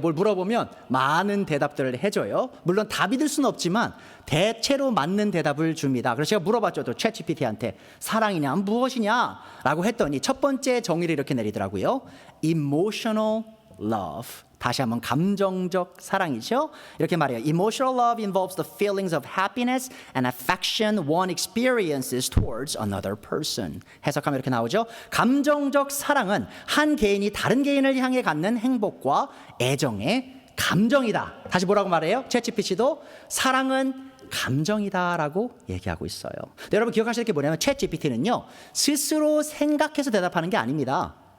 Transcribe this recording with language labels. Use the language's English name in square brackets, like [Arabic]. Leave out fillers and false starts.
[Korean] 뭘 물어보면 많은 대답들을 해줘요. 물론 다 믿을 수는 없지만 대체로 맞는 대답을 줍니다. 그래서 제가 물어봤죠. 또 챗 GPT한테 사랑이냐 무엇이냐 라고 했더니 첫 번째 정의를 이렇게 내리더라고요. [English] Emotional love. [Korean] 다시 한번 감정적 사랑이죠. 이렇게 말해요. [English] Emotional love involves the feelings of happiness and affection one experiences towards another person. [Korean] 해석하면 이렇게 나오죠. 감정적 사랑은 한 개인이 다른 개인을 향해 갖는 행복과 애정의 감정이다. 다시 뭐라고 말해요? 챗GPT도 사랑은 감정이다라고 얘기하고 있어요. 여러분 기억하실 게 뭐냐면 챗GPT는요, 스스로 생각해서 대답하는 게 아닙니다.